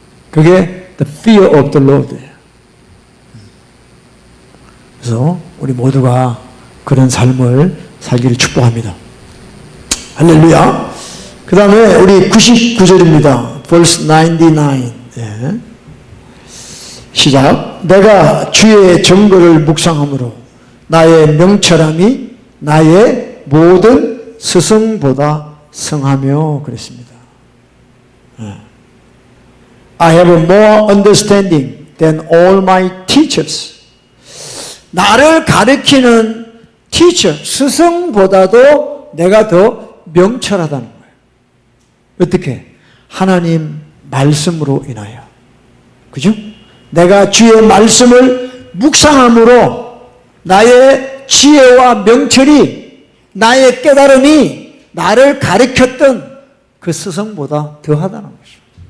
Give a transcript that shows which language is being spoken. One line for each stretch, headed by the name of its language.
Korean: 그게
English: the fear of the Lord
Korean: 예요. 그래서 우리 모두가 그런 삶을 살기를 축복합니다. 할렐루야. 그 다음에 우리 99절입니다.
English: verse 99. 네. 시작.
Korean: 내가 주의 정거를 묵상함으로 나의 명철함이 나의 모든 스승보다 성하며 그랬습니다. 네.
English: I have more understanding than all my teachers.
Korean: 나를 가르치는 teacher, 스승보다도 내가 더 명철하다는 거예요. 어떻게? 하나님 말씀으로 인하여. 그죠? 내가 주의 말씀을 묵상함으로 나의 지혜와 명철이, 나의 깨달음이 나를 가르쳤던 그 스승보다 더하다는 것입니다.